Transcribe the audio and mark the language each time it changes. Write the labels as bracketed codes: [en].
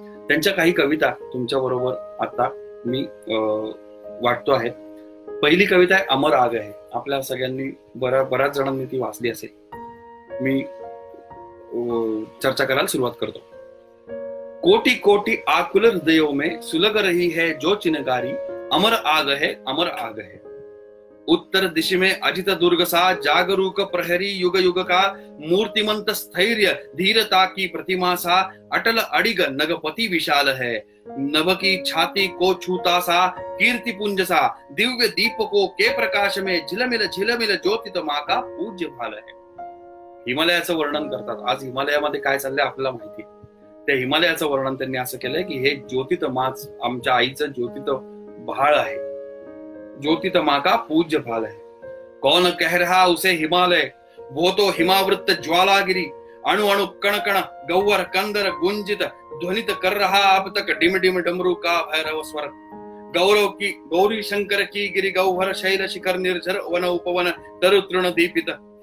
[mr] त्यांच्या काही कविता तुमच्या बरोबर आता मी वाटतो आहेत. पहिली कविता आहे अमर आग आहे. आपल्या सगळ्यांनी बऱ्याच जणांनी ती वाचली असेल. मी चर्चा करायला सुरुवात करतो. [hi] कोटि कोटि आकुल हृदयों में सुलग रही है जो चिनगारी. अमर आग है अमर आग है. उत्तर दिशा में अजित दुर्ग सा जागरूक प्रहरी युग युग का. मूर्तिमंत स्थैर्य धीरता की प्रतिमा सा. अटल अडिग नगपति विशाल है. नभ की छाती को छूता सा कीर्ति पुंज सा. दिव्य दीपकों के प्रकाश में झिलमिल ज्योतित माँ का पूज्य भाल है. [mr] हिमालयाचं वर्णन करतात. आज हिमालयामध्ये काय चाललंय आपल्याला माहिती. त्या हिमालयाचं वर्णन त्यांनी असं केलंय की हे ज्योतित माच आमच्या आईचं ज्योतित भाळ आहे. [hi] ज्योतित माँ का पूज्य भाल है. कौन कह रहा उसे हिमालय, वो तो हिमावृत ज्वालागिरी। अणु अणु कण कण गौवर कंदर गुंजित ध्वनित कर रहा अब तक डिम डिम डमरू का भैरव स्वर। गौरव की गौरी शंकर की गिरि गौहर शैल शिखर निर्झर वन उपवन तरुतृण दीपित।